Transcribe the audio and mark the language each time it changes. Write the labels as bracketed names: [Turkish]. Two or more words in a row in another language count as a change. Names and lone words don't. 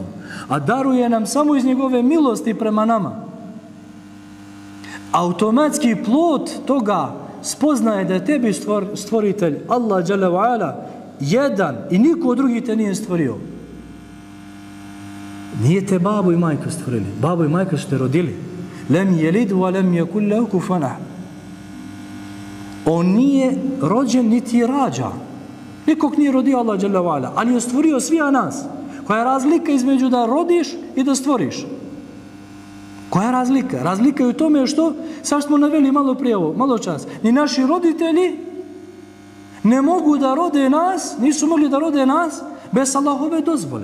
[Bosnian] A daruje nam samo iz njegove milosti prema nama. Automatski plod toga spoznaje da je tebi stvoritelj Allah [Arabic] جل وعلا [Bosnian] jedan i niko drugi te nije stvorio. Nije te babo i majka stvorili. Babo i majka su te rodili. [Arabic] لم يلد ولم يكن له كفوا أحد. [Bosnian] On nije rođen niti rađa. Nikog nije rodio Allah [Arabic] جل وعلا, [Bosnian] ali je stvorio svija nas. Koja je razlika između da rodiš i da stvoriš? Koja je razlika? Razlika je u tome što, sad smo naveli malo prije ovo, malo čas, ni naši roditelji ne mogu da rode nas, nisu mogli da rode nas bez Allahove dozvole.